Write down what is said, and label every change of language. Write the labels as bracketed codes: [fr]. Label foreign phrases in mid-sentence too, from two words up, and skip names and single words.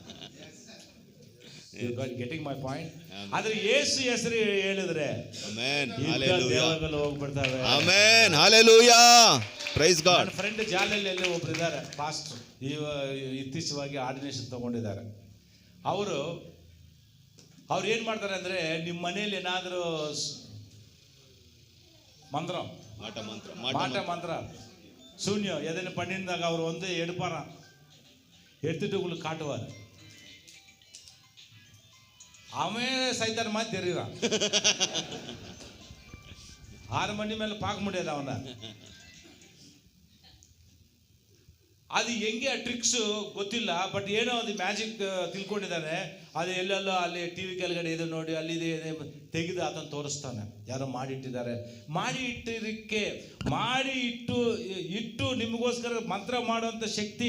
[en] getting my point. [kn] ಆದ್ರೆ ಯೇಸು ಹೆಸರು ಹೇಳಿದ್ರೆ ಆಮೆನ್ ಇದ್ದ ಹalleluya. ದೇವಗಳು ಹೋಗ್ಬಿಡ್ತವೆ. ಆಮೆನ್ ಹalleluya. [en] Praise God. [kn] ನನ್ನ ಫ್ರೆಂಡ್ ಜಾಲಲ್ಲಿ ಒಬ್ರು ಇದ್ದಾರೆ, ಪಾಸ್ಟರ್. ಇತ್ತೀಚವಾಗಿ ಆರ್ಡಿನೇಷನ್ ತಗೊಂಡಿದ್ದಾರೆ. ಅವರು ಏನ್ ಮಾಡ್ತಾರೆ ಅಂದ್ರೆ, ನಿಮ್ಮ ಮನೇಲಿ ಏನಾದರೂ [ta] மாட்ட மந்திரம் சூன்யம் எதனை பண்ணியிருந்தாங்க, அவர் வந்து எடுப்பாராம், எடுத்துட்டு உங்களுக்கு காட்டுவார். அவன் சைத்தான் மாதிரி தெரியுறான். 6 மணி மேல பார்க்க முடியாது அவனை. [kn] ಅದು ಹೆಂಗೆ ಆ ಟ್ರಿಕ್ಸ್ ಗೊತ್ತಿಲ್ಲ, ಬಟ್ ಏನೋ ಅದು ಮ್ಯಾಜಿಕ್ ತಿಳ್ಕೊಂಡಿದ್ದಾನೆ. ಅದು ಎಲ್ಲೆಲ್ಲೋ ಅಲ್ಲಿ TV ಕೆಳಗಡೆ ಇದು ನೋಡಿ ಅಲ್ಲಿದೆ ತೆಗೆದು ಅದನ್ನು ತೋರಿಸ್ತಾನೆ. ಯಾರೋ ಮಾಡಿಟ್ಟಿದ್ದಾರೆ, ಇಟ್ಟು ನಿಮಗೋಸ್ಕರ ಮಂತ್ರ ಮಾಡುವಂಥ ಶಕ್ತಿ.